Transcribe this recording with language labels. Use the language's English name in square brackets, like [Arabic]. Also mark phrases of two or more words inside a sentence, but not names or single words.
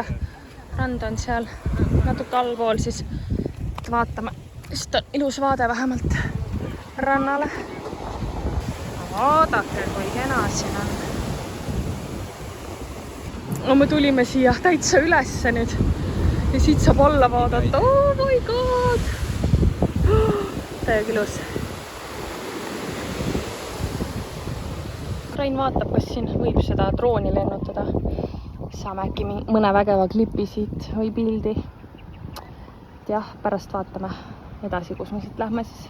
[Estonian] Rand on seal natuke allpool, siis vaatame, sest on ilus vaade vähemalt rannale. Vaadake, kui kena siin on. No me tulime siia täitsa ülesse nüüd ja siit saab alla vaadata. [English] Oh my god! [Estonian] Täiega ilus. Rain vaatab, kas siin võib seda drooni lennutada. Saame äkki mõne vägeva klipi siit või pildi. Jah, pärast vaatame edasi, kus me siit lähme siis.